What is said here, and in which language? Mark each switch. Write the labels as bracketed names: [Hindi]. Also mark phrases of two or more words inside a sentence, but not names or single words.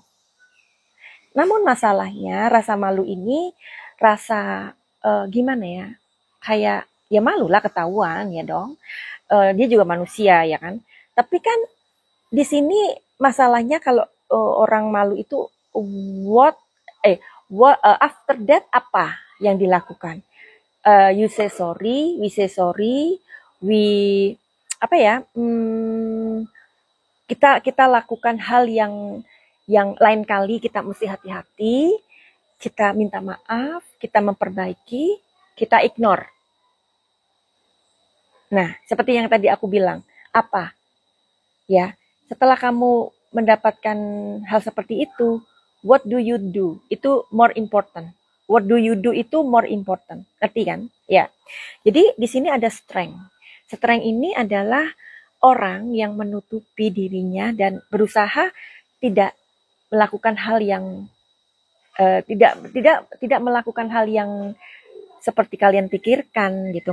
[Indonesian] Namun masalahnya rasa malu ini rasa gimana ya? Kayak ya malu lah ketahuan ya dong. Dia juga manusia ya kan. Tapi kan di sini masalahnya kalau orang malu itu [English] what after that [Indonesian] apa yang dilakukan? [English] You say sorry, we say sorry, we [Indonesian] apa ya? Kita lakukan hal yang lain kali kita mesti hati-hati, kita minta maaf, kita memperbaiki, kita ignore. Nah, seperti yang tadi aku bilang, apa? Ya, setelah kamu mendapatkan hal seperti itu, [English] what do you do? [Indonesian] Itu [English] more important. What do you do [Indonesian] itu [English] more important. [Indonesian] Ngerti kan? Ya. Jadi di sini ada strength. Strength ini adalah orang yang menutupi dirinya dan berusaha tidak melakukan hal yang tidak melakukan hal yang seperti kalian pikirkan gitu.